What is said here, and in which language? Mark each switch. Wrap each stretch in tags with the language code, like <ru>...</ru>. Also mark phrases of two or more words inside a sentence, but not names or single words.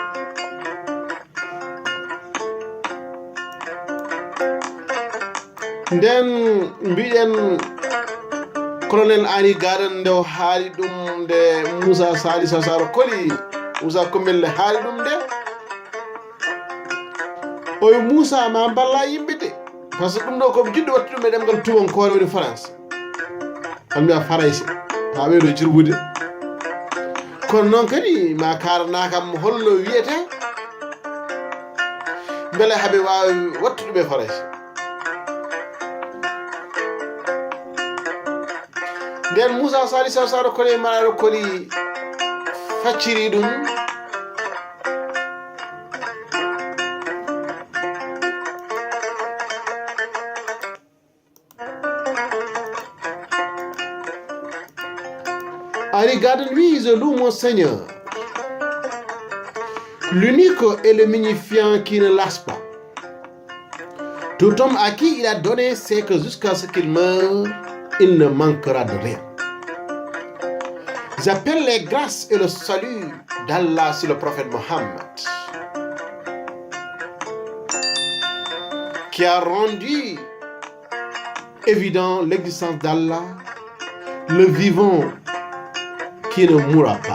<ff>nden mbiɗen colonel Ani Gadan nde o haali ɗum nde Moussa Sali Sow Sara koli Moussa Kombelle haali ɗum nde oyo Moussa ma balla yimɓe de</ff> <fr>par ce que</fr> <ff>ɗum ɗo koɓe jiɗɗo watti ɗum e ɗemgal tubankore woni France on mbiya farayse ha ɓeydo jirbude kono noon kadi ma karana kam holno wiyete beele haaɓe wawi wattu ɗum e farayse. nden Moussa Sali Sow Sara koli maɗaɗo koli facciri ɗum Ari Gadan</ff> <fr>lui, je loue mon Seigneur, l'unique et le magnifiant qui ne lâche pas. Tout homme à qui il a donné sait que jusqu'à ce qu'il meure, il ne manquera de rien. J'appelle les grâces et le salut d'Allah sur le prophète Mohammed, qui a rendu évident l'existence d'Allah, le vivant qui ne mourra pas.</fr>